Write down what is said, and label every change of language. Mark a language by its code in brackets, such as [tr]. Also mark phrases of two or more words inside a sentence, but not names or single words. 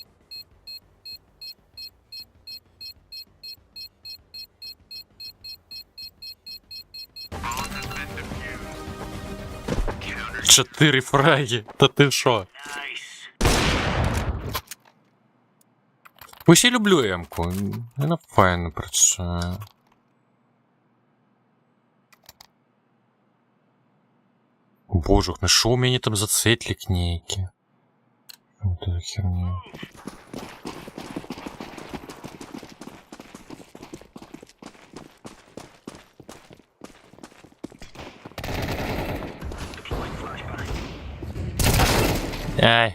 [uk] Чотири фраги. Та ти шо? Ось я люблю М-ку. Вона файно працює. Боже, на що у мене там за цетлик нейкі? [ru] Вот это херня. Ай.